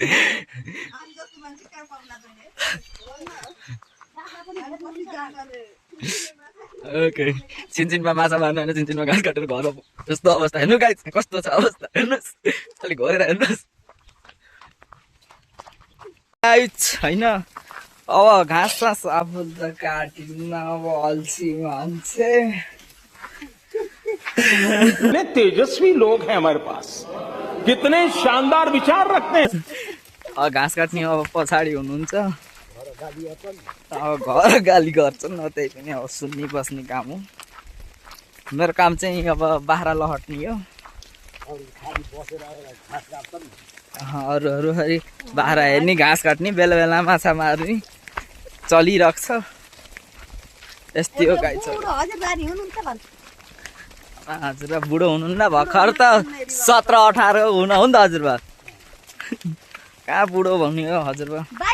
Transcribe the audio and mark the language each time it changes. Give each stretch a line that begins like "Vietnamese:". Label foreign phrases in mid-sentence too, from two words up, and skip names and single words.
Nepali: ओके सिनसिनमा माछा मार्नु होइन सिनसिनमा घाँस काटेर घर जस्तो अवस्था हेर्नु गाइस कस्तो छ अवस्था हेर्नुहोस् अलिक घोरेर हेर्नुहोस् होइन अब घाँस सास आफू त काटिन्न अब अल्छी मान्छे
Hindi: कितने तेजस्वी लोग हैं हमारे पास कितने शानदार विचार रखते हैं
Nepali: घाँस काट्ने अब पछाडि हुनुहुन्छ अब घर गाली गर्छन् न त्यही पनि अब सुन्ने बस्ने काम हो मेरो काम चाहिँ अब बाख्रा लहट्ने हो अरूहरू फेरि बाख्रा हेर्ने घाँस काट्ने बेला बेला माछा मार्ने चलिरहेको छ यस्तै हो गाई छ हजुरबा बुढो हुनुहुन्न भर्खर त 17-18 हुन हो नि त हजुरबा कहाँ बुढो भन्ने हो हजुरबा